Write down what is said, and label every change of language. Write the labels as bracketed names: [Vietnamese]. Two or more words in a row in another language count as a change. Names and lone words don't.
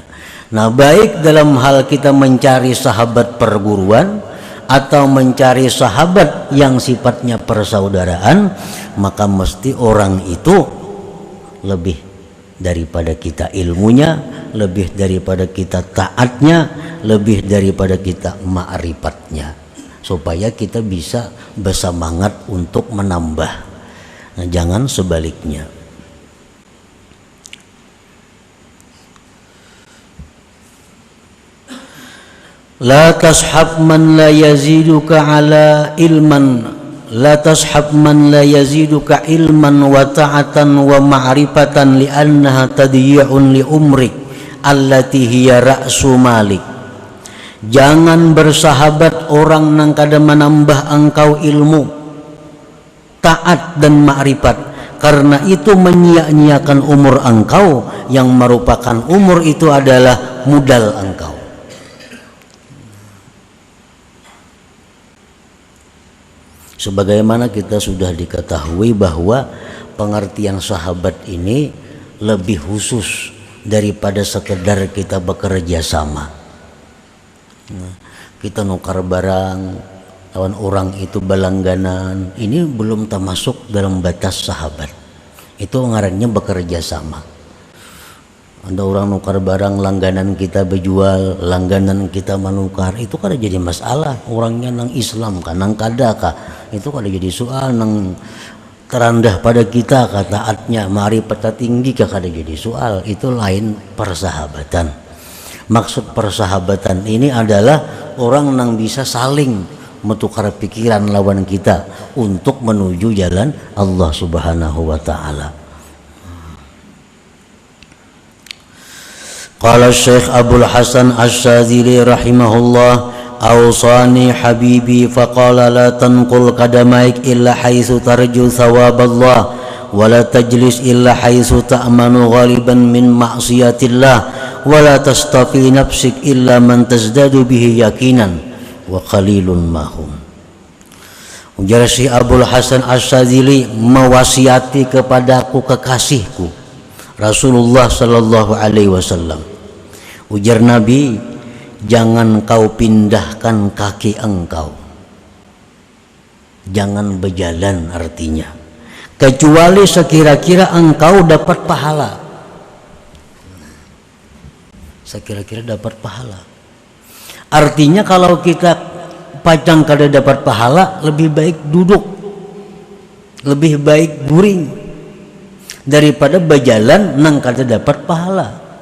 [Indonesian] Nah, baik dalam hal kita mencari sahabat perguruan atau mencari sahabat yang sifatnya persaudaraan, maka mesti orang itu lebih daripada kita ilmunya, lebih daripada kita taatnya, lebih daripada kita ma'rifatnya, supaya kita bisa bersemangat untuk menambah. Nah, jangan sebaliknya. [Arabic] لا تصحب من لا يزيدك على علما لا تصحب من لا يزيدك علما وطاعة ومعرفة لأنها تضييع لعمرك التي هي رأس مالك. [Banjar] Jangan bersahabat orang nang kada menambah engkau ilmu, taat dan ma'rifat, karena itu menyia-nyiakan umur engkau yang merupakan umur itu adalah modal engkau. [Indonesian] Sebagaimana kita sudah diketahui bahwa pengertian sahabat ini lebih khusus daripada sekedar kita bekerja sama. [Banjar] Nah, kita nukar barang lawan orang itu balangganan, ini belum termasuk dalam batas sahabat. Itu ngarannya bekerja sama. Ada orang nukar barang, langganan kita berjual, langganan kita menukar, itu kada jadi masalah. Orangnya nang Islam kan, nang kada kah, itu kada jadi soal. Nang terendah pada kita kah taatnya, ma'rifatnya tinggi kah, kada jadi soal. Itu lain persahabatan. Maksud persahabatan ini adalah orang nang bisa saling menukar pikiran lawan kita untuk menuju jalan Allah [Arabic] سبحانه وتعالى. قال شيخ عبد الحسن الشاذلي رحمه الله أوصاني حبيبي فقال لا تنقل قدميك إلا حيث ترجو ثواب الله ولا تجلس إلا حيث تأمن غالبا من معصية الله ولا تصطفي نفسك إلا من تزداد به يقينا وقليل ما هم. [Indonesian] Ujar Syekh Abdul Hasan Asy-Syadzili, mewasiati kepadaku kekasihku Rasulullah [Arabic] صلى الله عليه وسلم. [Indonesian] Ujar Nabi, jangan kau pindahkan kaki engkau, jangan berjalan, artinya kecuali sekira-kira engkau dapat pahala. [Banjar] Sekira-kira dapat pahala, artinya kalau kita pajang kada dapat pahala, lebih baik duduk, lebih baik guring daripada berjalan nang kada dapat pahala.